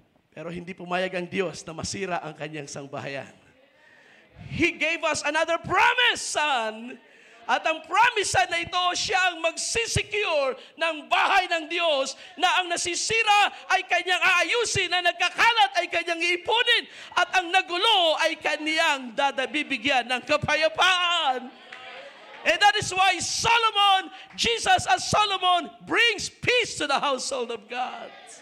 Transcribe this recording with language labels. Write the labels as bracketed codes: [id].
[tl] Pero hindi pumayag ang Diyos na masira ang kanyang sangbahayan. [en] He gave us another promise, son. [tl] At ang promise na ito, siya ang magsisecure ng bahay ng Diyos na ang nasisira ay kanyang aayusin, na nagkakalat ay kanyang iipunin, at ang nagulo ay kanyang bibigyan ng kapayapaan. [en] And that is why Jesus as Solomon brings peace to the household of God.